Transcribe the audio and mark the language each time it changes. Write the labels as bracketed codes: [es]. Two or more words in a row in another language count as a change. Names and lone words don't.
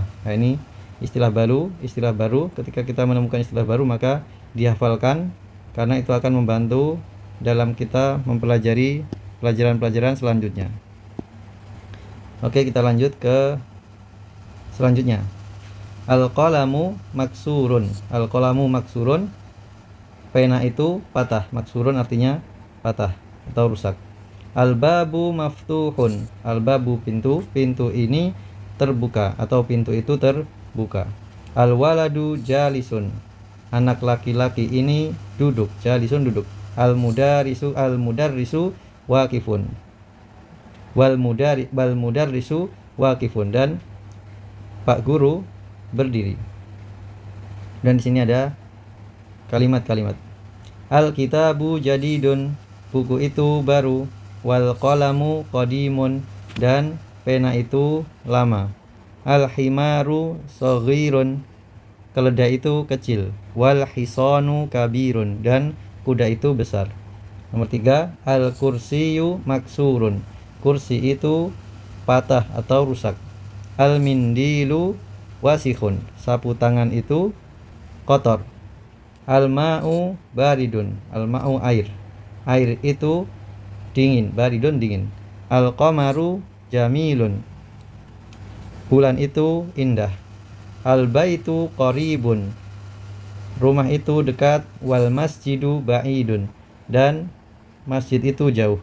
[id] Nah, ini istilah baru. Ketika kita menemukan istilah baru maka dihafalkan, karena itu akan membantu dalam kita mempelajari pelajaran-pelajaran selanjutnya. Oke, kita lanjut ke selanjutnya. [ar] القلم مكسور. القلم مكسور. [id] Pena itu patah. Maksurun artinya patah atau rusak. [ar] الباب مفتوح. الباب pintu. [id] Pintu ini terbuka atau pintu itu terbuka. [ar] الولد جالس. [id] Anak laki-laki ini duduk. Jalisun duduk. [ar] المدرس واقف. والمدرس واقف, [id] dan Pak Guru berdiri. Dan di sini ada kalimat-kalimat. [ar] الكتاب جديد, [id] buku itu baru. [ar] والقلم قديم, [id] dan pena itu lama. [ar] الحمار صغير, [id] keledai itu kecil. [ar] والحصان كبير, [id] dan kuda itu besar. Nomor 3, [ar] الكرسي مكسور, [id] kursi itu patah atau rusak. [ar] المنديل وسخ, [id] sapu tangan itu kotor. [ar] الماء بارد, [id] al-ma'u air, air itu dingin, baridun dingin. [ar] القمر جميل, [id] bulan itu indah. [ar] البيت قريب, [id] rumah itu dekat. [ar] والمسجد بعيد, [id] dan masjid itu jauh.